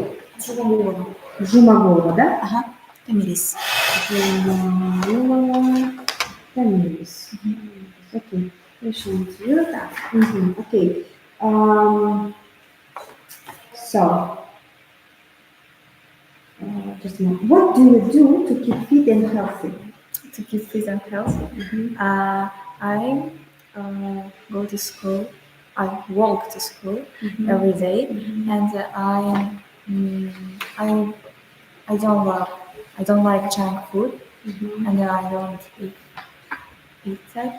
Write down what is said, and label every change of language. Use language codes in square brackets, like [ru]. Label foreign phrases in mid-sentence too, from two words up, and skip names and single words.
[ru] Жумагова, да? Камилис. Жумагова Камилис. Окей. Решим так. Окей. [en] Um, so, just a moment. What do you do to keep fit and healthy? To keep fit and healthy. I go to school. I walk to school every day, and I I don't like junk food, and I don't eat that.